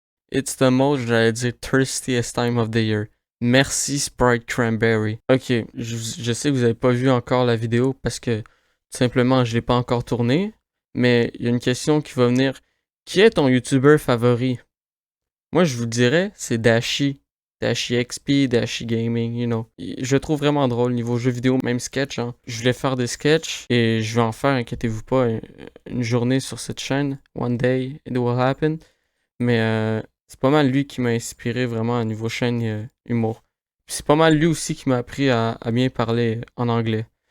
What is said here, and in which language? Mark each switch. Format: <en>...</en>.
<en>It's the most,</en> <fr>j'allais dire,</fr> <en>thirstiest time of the year.</en> <fr>Merci Sprite Cranberry. Ok, je sais que vous avez pas vu encore la vidéo parce que tout simplement je l'ai pas encore tournée. Mais il y a une question qui va venir. Qui est ton YouTuber favori? Moi je vous dirais, c'est Dashi.</fr> <en>Dashi XP, Dashi Gaming, you know.</en> <fr>Je le trouve vraiment drôle niveau jeu vidéo, même sketch. Hein. Je voulais faire des sketchs et je vais en faire, inquiétez-vous pas, une journée sur cette chaîne.</fr> <en>One day it will happen.</en> <fr>Mais c'est pas mal lui qui m'a inspiré vraiment à niveau chaîne humour. C'est pas mal lui aussi qui m'a appris à bien parler en anglais.</fr>